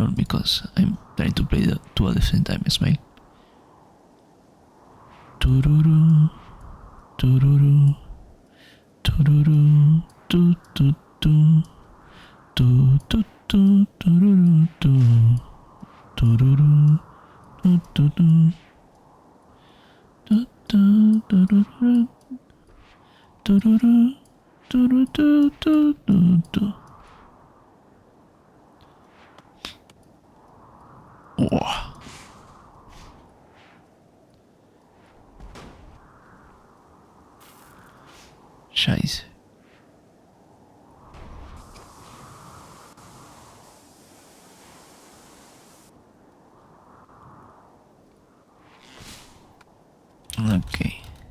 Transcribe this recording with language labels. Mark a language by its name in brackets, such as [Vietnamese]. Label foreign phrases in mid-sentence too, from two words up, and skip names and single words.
[English] because I'm trying to play the two at the same time. Smile. Tururu, tururu, tururu, tu tu tu, tu tu tu, tururu, tu, tururu, tu tu tu, tu tu, tururu, tururu, tururu, tu tu tu tu. Oh. Scheiße. Okay.